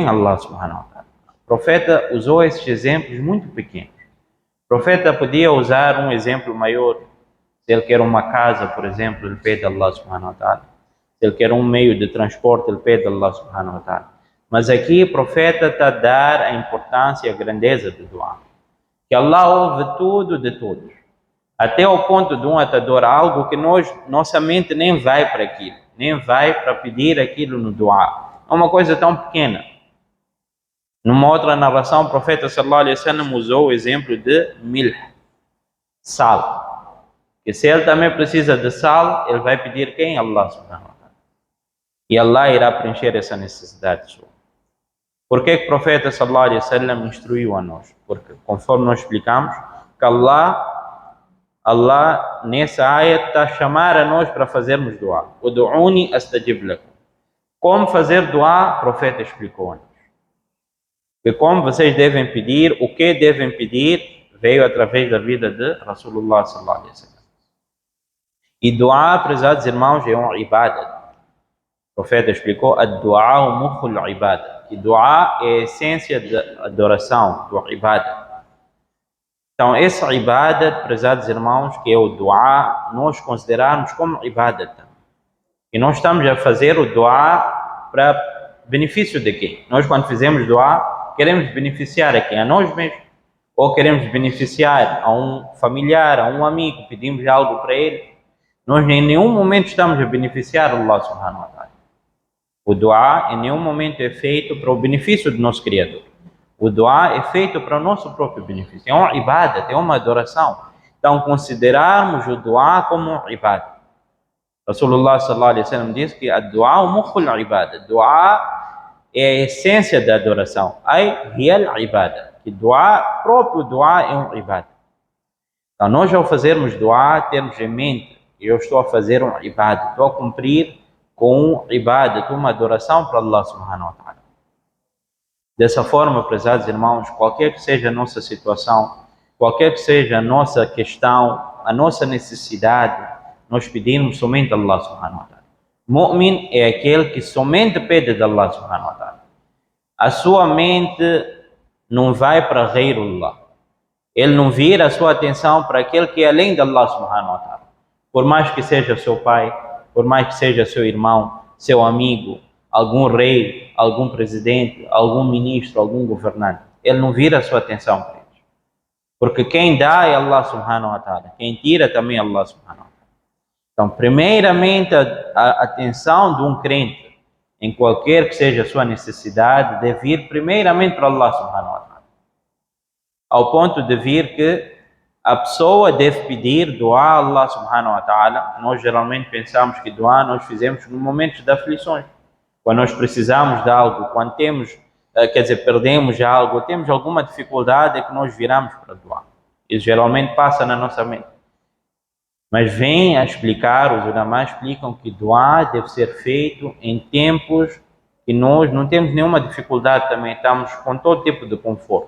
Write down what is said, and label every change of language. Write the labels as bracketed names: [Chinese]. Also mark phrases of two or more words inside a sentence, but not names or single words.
[Arabic] الله سبحانه وتعالى. [Portuguese] O profeta usou esses exemplos muito pequenos. O profeta podia usar um exemplo maior. Se ele quer uma casa, por exemplo, ele pede a [Arabic] الله سبحانه وتعالى. [Portuguese] Se ele quer um meio de transporte, ele pede a [Arabic] الله سبحانه وتعالى. [Portuguese] Mas aqui o profeta está a dar a importância e a grandeza do dua. Que Allah ouve tudo de todos. Até o ponto de um atador, algo que nossa mente nem vai para aquilo. Nem vai para pedir aquilo no dua. É uma coisa tão pequena. Numa outra narração, o profeta [Arabic] صلى الله عليه وسلم [Portuguese] usou o exemplo de milh, sal. Que se ele também precisa de sal, ele vai pedir quem? [Arabic] الله سبحانه وتعالى. [Portuguese] E Allah irá preencher essa necessidade sua. Por que o profeta [Arabic] صلى الله عليه وسلم [Portuguese] instruiu a nós? Porque, conforme nós explicamos, que Allah Allah, nessa ayat, está a chamar a nós para fazermos dua. [Arabic] ادعوني أستجب لكم. [Portuguese] Como fazer dua, o profeta explicou-nos. Que como vocês devem pedir, o que devem pedir, veio através da vida de [Arabic] رسول الله صلى الله عليه وسلم. [Portuguese] E dua, prezados irmãos, é um ibadat. O profeta explicou, [Arabic] الدعاء مخ العبادة. [Portuguese] E dua é a essência da adoração, do ibadat. Então, esse ibadat, prezados irmãos, que é o dua, nós considerarmos como ibadat. E nós estamos a fazer o dua para benefício de quem? Nós, quando fizemos dua, queremos beneficiar a quem? A nós mesmos. Ou queremos beneficiar a um familiar, a um amigo, pedimos algo para ele. Nós em nenhum momento estamos a beneficiar [Arabic] الله سبحانه وتعالى. [Portuguese] O dua em nenhum momento é feito para o benefício do nosso Criador. O dua é feito para o nosso próprio benefício. É uma ibadat, é uma adoração. Então, considerarmos o dua como um ibadat. [Arabic] رسول الله صلى الله عليه وسلم [Portuguese] diz que a [Arabic] دعاء مخ العبادة. [Portuguese] Dua é a essência da adoração. [Arabic] Ai, هي العبادة. [Portuguese] Que dua, próprio dua é um ibadat. Então, nós ao fazermos dua, temos em mente, eu estou a fazer um ibadat, estou a cumprir com um ibadat, uma adoração para [Arabic] الله سبحانه وتعالى. [Portuguese] Dessa forma, prezados irmãos, qualquer que seja a nossa situação, qualquer que seja a nossa questão, a nossa necessidade, nós pedimos somente a [Arabic] الله سبحانه وتعالى. [Portuguese] Mu'min é aquele que somente pede de [Arabic] الله سبحانه وتعالى. [Portuguese] A sua mente não vai para ghairullah. Ele não vira a sua atenção para aquele que é além de [Arabic] الله سبحانه وتعالى. [Portuguese] Por mais que seja seu pai, por mais que seja seu irmão, seu amigo, algum rei, algum presidente, algum ministro, algum governante, ele não vira a sua atenção para eles. Porque quem dá é [Arabic] الله سبحانه وتعالى, [Portuguese] quem tira também é [Arabic] الله سبحانه وتعالى. [Portuguese] Então, primeiramente, a atenção de um crente, em qualquer que seja a sua necessidade, deve ir primeiramente para [Arabic] الله سبحانه وتعالى. [Portuguese] Ao ponto de vir que a pessoa deve pedir dua a [Arabic] الله سبحانه وتعالى. [Portuguese] Nós geralmente pensamos que dua nós fizemos no momento de aflições. Quando nós precisamos de algo, quando temos, perdemos algo, temos alguma dificuldade, é que nós viramos para dua. Isso geralmente passa na nossa mente. Mas vem a explicar, os ulamás explicam que dua deve ser feito em tempos que nós não temos nenhuma dificuldade também, estamos com todo tipo de conforto.